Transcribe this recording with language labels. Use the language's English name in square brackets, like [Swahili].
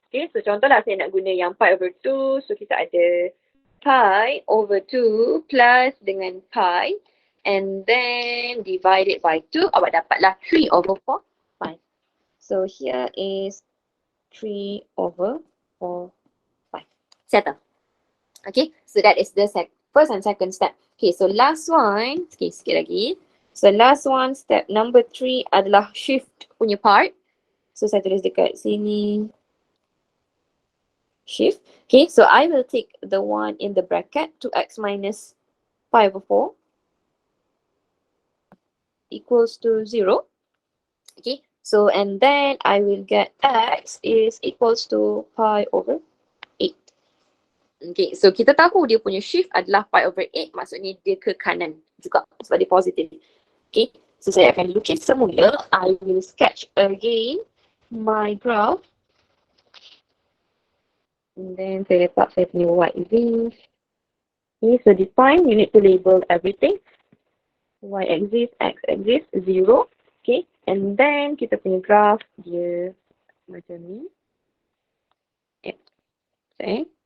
[Malay] Okay, so contohlah saya nak guna yang pi over 2. So kita ada pi over 2 plus dengan pi [English] and then divided by 2. [Malay] Awak dapatlah 3 over 4 pi. So here is 3 over 4 pi. Settle. [English] Okay, so that is the first and second step. Okay, so last one, okay, [Malay] sikit lagi. So last one, step number 3 adalah shift punya part. So saya tulis dekat sini. Shift. [English] Okay, so I will take the one in the bracket, 2x minus pi over 4 equals to 0. Okay, so and then I will get x is equals to pi over 8. [Malay] Okay, so kita tahu dia punya shift adalah pi over 8, maksudnya dia ke kanan juga sebab dia positif. Okay, so saya akan lukis semula. [English] I will sketch again my graph. [Malay] And then saya letak saya punya white leaf. [English] Okay, so this time you need to label everything. [Malay] Y-axis, x-axis, 0. Okay, [English] and then [Malay] kita punya graph dia macam ni. Yep. Okay.